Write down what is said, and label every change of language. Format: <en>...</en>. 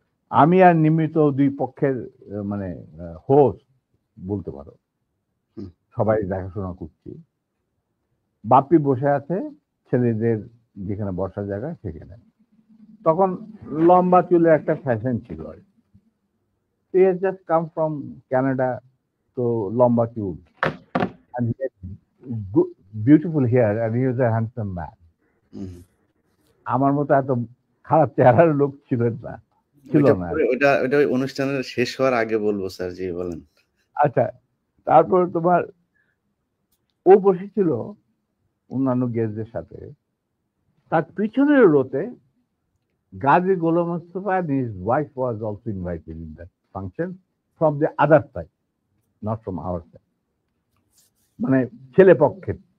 <bn>আমি আর নিমিত দুই পক্ষের মানে হোস্ট বলতে পারো, হুম। সবাই দেখাশোনা করছি। বাপ্পি বসে আছে ছেলেদের যেখানে বসার জায়গা সেখানে। তখন লম্বা চুলের একটা ফ্যাশন ছিল আর কি।</bn> <en>He has just come from Canada,</en> <bn>তো লম্বা চুল,</bn> <en>and he had good, beautiful hair, and he was a handsome man.</en> <bn>হুম। আমার মতো এত খারাপ চেহারার লোক ছিল না, ছিল ওইটা না আর পরে কি। ওইটা ওই অনুষ্ঠানের শেষ হওয়ার আগে বলবো স্যার। জি, বলেন। আচ্ছা, তারপর তোমার ও বসেছিল অন্যান্য গেস্টদের সাথে। তার পিছনের রোতে গাজী গোলাম Mustafa</bn> <en>and his wife was also invited in that function from the other side, not from our side,</en> <bn>মানে ছেলে পক্ষের।</bn>